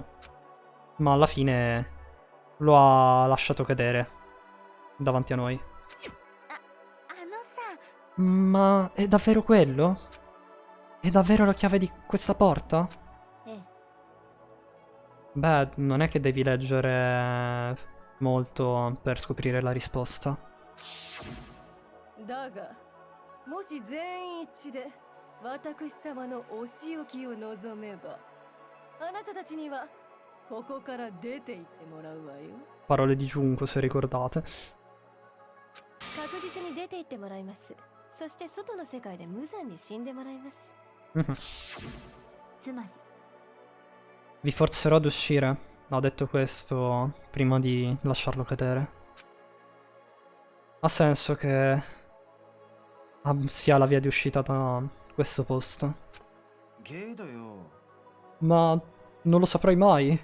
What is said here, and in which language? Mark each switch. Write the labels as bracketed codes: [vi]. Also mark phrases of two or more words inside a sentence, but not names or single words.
[it] Ma alla fine lo ha lasciato cadere davanti a noi. [ja] あのさ、 [it] Ma è davvero quello? È davvero la chiave di questa porta? [ja] ええ、 [it] Beh, non è che devi leggere molto per scoprire la risposta. [ja] だがもし全員一致で私様のお仕置きを望めばあなたたちにはここから出て行ってもらうわよ。 [it] Parole di Junko, se ricordate. [ja] 確実に出て行ってもらいます。そして外の世界で無残に死んでもらいます。つまり [it] Vi forzerò ad uscire. Ha detto questo prima di lasciarlo cadere. Ha senso che sia la via di uscita da questo posto. Ma non lo saprai mai.